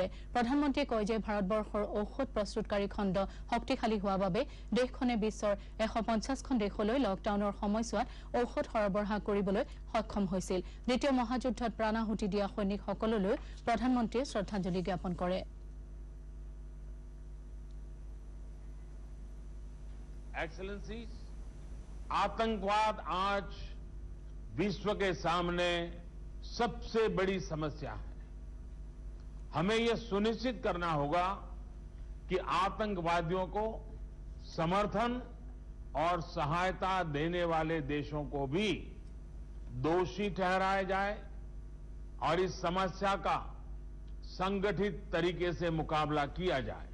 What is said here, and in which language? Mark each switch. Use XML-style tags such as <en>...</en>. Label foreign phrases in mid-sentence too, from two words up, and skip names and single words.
<as>প্ৰধানমন্ত্ৰীয়ে কয় যে ভাৰতবৰ্ষৰ ঔষধ প্ৰস্তুতকাৰী খণ্ড শক্তিশালী হোৱা বাবে দেশখনে বিশ্বৰ 150খন দেশলৈ লকডাউনৰ সময়ছোৱাত ঔষধ সৰবৰাহ কৰিবলৈ সক্ষম হৈছিল। দ্বিতীয় মহাযুদ্ধত প্ৰাণাহুতি দিয়া সৈনিকসকললৈ প্ৰধানমন্ত্ৰীয়ে শ্ৰদ্ধাঞ্জলি জ্ঞাপন কৰে।</as> <hi>एक्सेलेंसीज, आतंकवाद आज विश्व के सामने सबसे बड़ी समस्या है। हमें यह सुनिश्चित करना होगा कि आतंकवादियों को समर्थन और सहायता देने वाले देशों को भी दोषी ठहराया जाए और इस समस्या का संगठित तरीके से मुकाबला किया जाए।</hi>